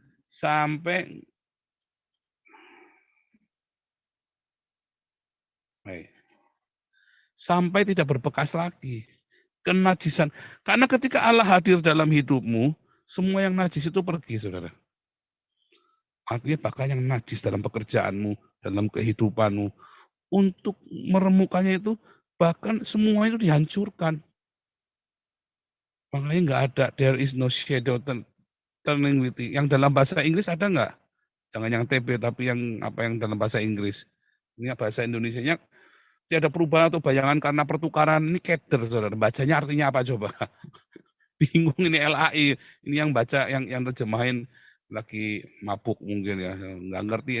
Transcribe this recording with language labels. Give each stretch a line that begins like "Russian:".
Indonesian: Sampai tidak berbekas lagi. Kenajisan. Karena ketika Allah hadir dalam hidupmu, semua yang najis itu pergi, saudara. Artinya bahkan yang najis dalam pekerjaanmu, dalam kehidupanmu, untuk meremukkannya itu, bahkan semua itu dihancurkan. Makanya nggak ada,
English: there is no shadow turning with it.
Indonesian: Yang dalam bahasa Inggris ada nggak? Jangan yang TB, tapi yang dalam bahasa Inggris. Ini bahasa Indonesianya, tidak ada perubahan atau bayangan karena pertukaran. Ini keder, saudara. Bacanya artinya apa coba? Bingung ini LAI. Ini yang baca, yang terjemahin lagi mabuk mungkin ya. Nggak ngerti.